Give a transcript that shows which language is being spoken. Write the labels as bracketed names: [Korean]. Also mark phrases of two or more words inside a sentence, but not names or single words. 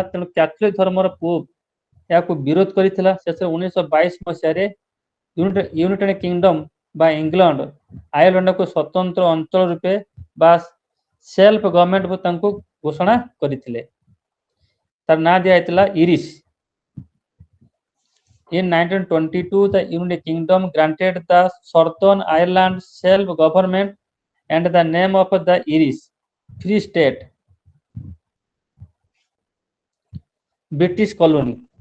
[Odia] ତେଣୁ କ୍ୟାଥୋଲିକ ଧର୍ମର ପୋପ୍ ଏହାକୁ ବିରୋଧ କରିଥିଲା। ଶେଷରେ 1922 ମସିହାରେ ୟୁନାଇଟେଡ୍ କିଙ୍ଗଡମ ବା ଇଂଲଣ୍ଡ ଆୟରଲାଣ୍ଡକୁ ସ୍ୱତନ୍ତ୍ର ଅଞ୍ଚଳ ରୂପେ ବା [English] self government [Odia] ତାଙ୍କୁ ଘୋଷଣା କରିଥିଲେ। ତାର ନାଁ ଦିଆଯାଇଥିଲା ଇରିଶ। [English] In 1922, the United Kingdom granted the Southern Ireland self-government and the name of the Irish Free State, British colony.